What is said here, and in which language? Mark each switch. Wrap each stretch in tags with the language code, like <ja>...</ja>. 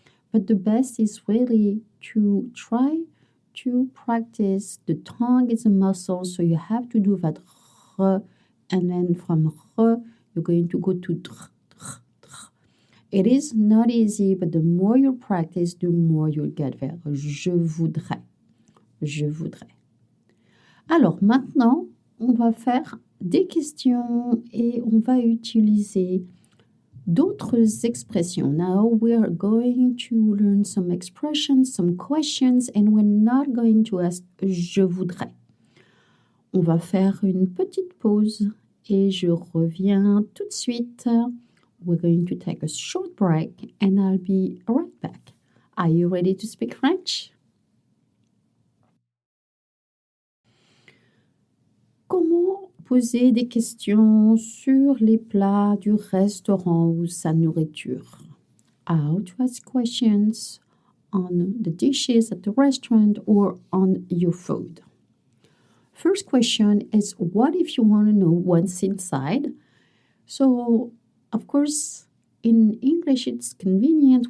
<en>But the best is really to try to practice. The tongue is a muscle, so you have to do that R, and then from R, you're going to go to dr. It is not easy, but the more you practice, the more you'll get there.</en> <fr>Je voudrais. Je voudrais. Alors maintenant, on va faire des questions et on va utiliser d'autres expressions.</fr> <en>Now we are going to learn some expressions, some questions, and we're not going to ask</en> <fr>je voudrais. On va faire une petite pause et je reviens tout de suite.</fr> <en>We're going to take a short break and I'll be right back. Are you ready to speak French?</en> <fr>Comment poser des questions sur les plats du restaurant ou sa nourriture?</fr> <en>How to ask questions on the dishes at the restaurant or on your food? First question is, what if you want to know what's inside? So, of course, in English, it's convenient.</en>